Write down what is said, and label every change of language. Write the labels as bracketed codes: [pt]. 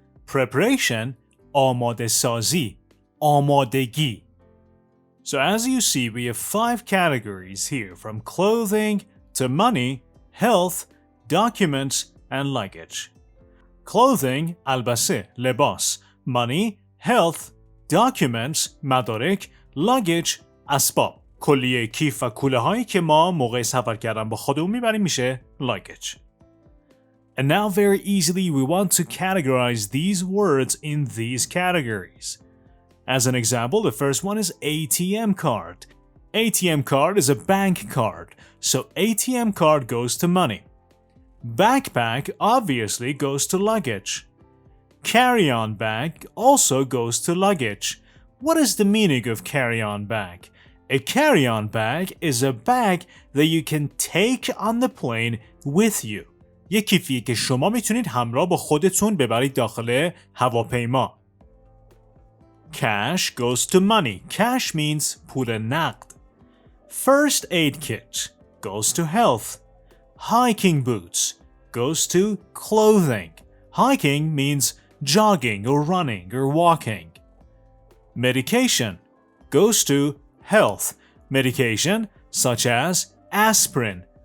[en] Preparation, [fa] آماده سازی, آمادگی. [en] So as you see, we have 5 categories here, from clothing to money, health, documents, and luggage. Clothing, [fa] البسه, لباس. [en] Money, health, documents, مدارک, luggage, اسباب. [fa] کلیه کیف و کوله هایی که ما موقع سفر کردن با خودمون میبریم میشه luggage. [en] And now very easily we want to categorize these words in these categories. As an example, the first one is ATM card. ATM card is a bank card, so ATM card goes to money. Backpack obviously goes to luggage. Carry-on bag also goes to luggage. What is the meaning of carry-on bag? A carry-on bag is a bag that you can take on the plane with you. [fa] یک کیفیه که شما میتونید همراه با خودتون ببرید داخل هواپیما. [en] Cash goes to money. Cash means [fa] پول نقد. [en] First aid kit goes to health. Hiking boots goes to clothing. Hiking means jogging or running or walking. Medication goes to health. Medication such as aspirin.